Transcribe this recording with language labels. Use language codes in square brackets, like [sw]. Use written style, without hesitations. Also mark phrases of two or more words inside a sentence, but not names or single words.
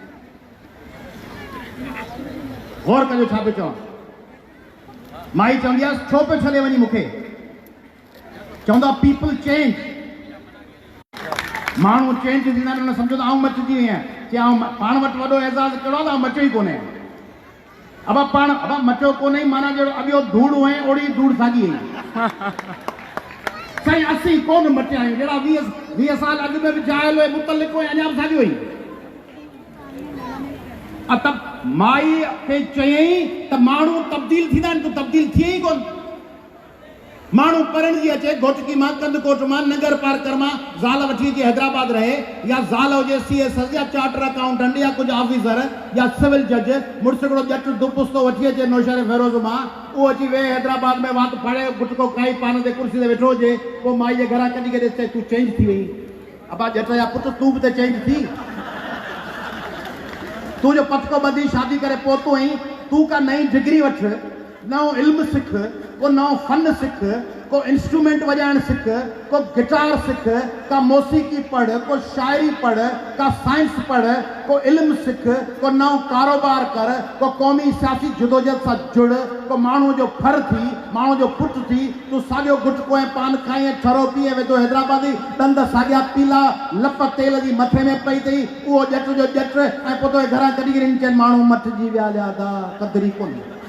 [sd] गौर कजो छा पियो चवां, माई चवंदी आहे छो पियो छॾे वञी मूंखे, चवंदो आहे [en] people change, [sd] माण्हू चेंज थींदा आहिनि, उन सम्झो त आऊं मटिजी वई आहियां, चई आऊं पाण वटि वॾो एज़ाज़ कहिड़ो आहे त मचो ई कोन्हे, अब पाण अब मचो कोन्हे माना जहिड़ो अॻियो धूड़ हुए ओड़ी धूड़ साॻी हुई। साईं असीं कोन मटिया आहियूं, जहिड़ा 20 साल अॻु में बि जायल हुए मुतलिक हुए अञा बि साॻी हुई। त माई खे चयईं त माण्हू तब्दील थींदा आहिनि, तूं तब्दील थिए ई कोन। माण्हू पढ़ण जी अचे घोटकी मां, कंदकोट मां, नगर पार्कर मां ज़ाल वठी अचे हैदराबाद रहे, या ज़ाल हुजे सीएसएस या [en] charter accountant [sd] या कुझु ऑफिसर या [en] civil judge, [sd] मुड़ुस हिकिड़ो ॼट दुपुस्तो वठी अचे नौशहर फेरोज़ मां, उहो अची वेह हैदराबाद में वात फड़े गुटको खाई पान ते कुर्सी ते वेठो हुजे, पोइ माई जे घरां कढी करे चए तूं चेंज थी वई, अबा ॼट जा पुट तूं बि त चेंज थी, तूं जो पटको ॿधी शादी करे पहुतो आहीं, तूं का नई डिग्री वठ, नओं इल्म सिख, को नओं फन सिख, को इंस्ट्रूमेंट वॼाइण सिख, को गिटार सिख, का मौसीकी पढ़, को शायरी पढ़, का साइंस पढ़, को इल्म सिख, को नओं कारोबार कर, को क़ौमी सियासी जदोजहद सां जुड़, को माण्हू जो फर थी, माण्हू जो पुट थी, तूं साॻियो गुटको ऐं पान खाई ऐं छरो पी ऐं वेठो हैदराबादी ॾंद साॻिया पीला लप तेल जी मथे में पई अथई, उहो ॼट जो ॼट ऐं पोइ तोखे घरां कढी करे चइनि माण्हू मटिजी विया ॾाढा क़दुरु ई कोन्हे।